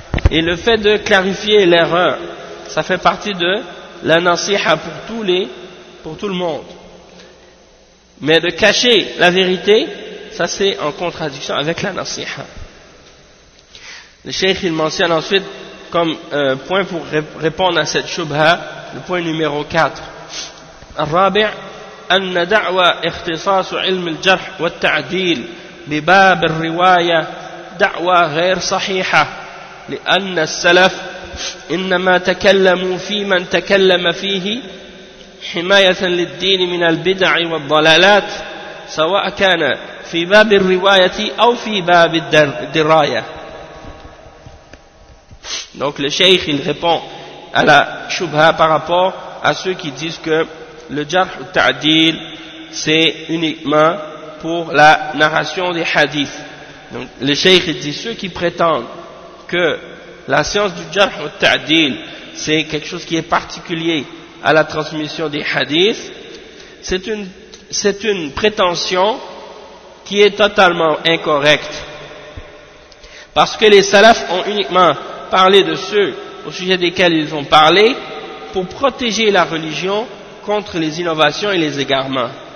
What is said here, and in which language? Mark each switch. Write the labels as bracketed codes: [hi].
[fr] Et le fait de clarifier l'erreur, ça fait partie de la nasiha pour tout le monde. Mais de cacher la vérité, ça c'est en contradiction avec la nasiha. Le cheikh il mentionne ensuite comme point pour répondre à cette shubha, le point numéro 4. [ar] الرابع أن دعوى اختصاص علم الجرح والتعديل بباب الرواية دعوى غير صحيحة لأن السلف إنما تكلموا في من تكلم فيه حماية للدين من البدع والضلالات سواء كان في باب الرواية أو في باب الدراية. [fr] Donc le cheikh il répond à la shubha par rapport à ceux qui disent que le jarh ou ta'dil c'est uniquement pour la narration des hadiths. Donc le cheikh dit ceux qui prétendent que la science du jarh ou ta'dil c'est quelque chose qui est particulier à la transmission des hadiths, c'est une prétention qui est totalement incorrecte, parce que les salafs ont uniquement parlé de ceux au sujet desquels ils ont parlé pour protéger la religion contre les innovations et les égarements.